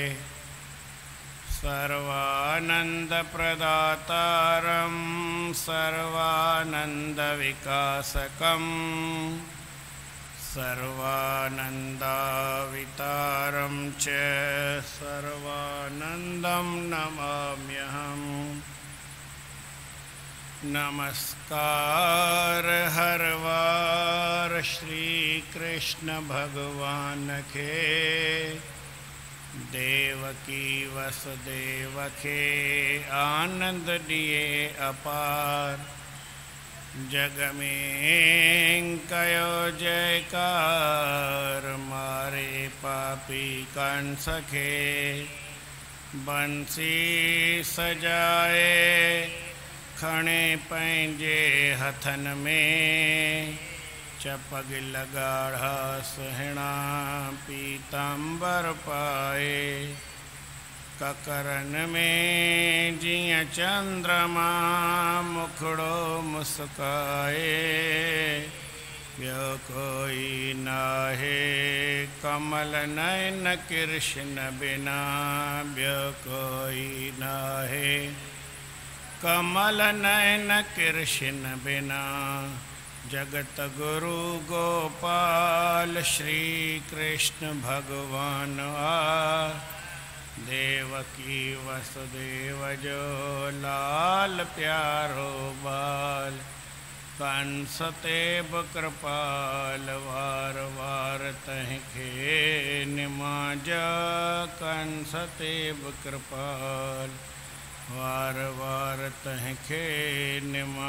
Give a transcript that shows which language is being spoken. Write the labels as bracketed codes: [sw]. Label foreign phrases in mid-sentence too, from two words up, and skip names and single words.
[sa] सर्वानन्दप्रदातारं सर्वानन्दविकासकं सर्वानन्दावितारं च सर्वानन्दं नमाम्यहम्। [sd] नमस्कार हर वार श्री कृष्ण भगवान के देवकी वसुदेव के आनंद दिए अपार। जग में कयो जयकार मारे पापी कंस के बंसी सजाए खणे पंहिंजे हथन में चपग लगाढ़ा सुहिणा पीतांबर पाए। ककरन में जिया चंद्रमा मुखड़ो मुस्काए ॿियो कोई नाहे कमल नयन कृष्ण बिना ॿियो कोई नाहे कमल नयन कृष्ण बिना। जगत गुरु गोपाल श्री कृष्ण भगवान आ देवकी वसुदेव जो लाल प्यारो बाल। कंस ते कृपाल वार वार तहखे निमाजा कंस ते कृपाल वार वार तहखे निमा।